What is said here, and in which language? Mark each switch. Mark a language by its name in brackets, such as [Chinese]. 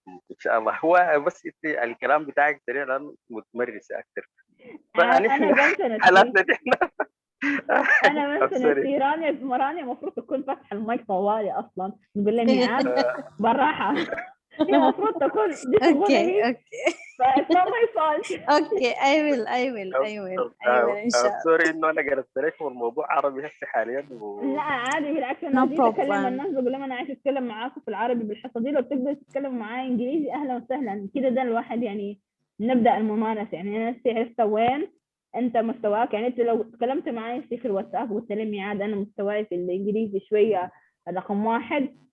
[Arabic] إن شاء الله هو بس الكلام بتاعك سريع لأنه متمرس أكثر. أنا بنسى حالاتنا أنا بنسى رانيا المفروض تكون فاتحة المايك طوالي أصلا نقول لها ميعاد بالراحة هي المفروض تكون دي شغلها [English] It's not my fault. Okay, I will إن شاء الله. [Arabic] سوري إنه أنا قلت لك والموضوع عربي هسه حاليا لا عادي بالعكس أنا جيت أكلم الناس بقول لهم أنا عايز أتكلم معاكم في العربي بالحصة دي لو بتقدر تتكلم معايا إنجليزي أهلا وسهلا كده ده الواحد يعني نبدأ الممارسة يعني أنا عرفت وين أنت مستواك يعني أنت لو تكلمت معايا في الواتساب وقلت لي ميعاد أنا مستواي في الإنجليزي شوية رقم 1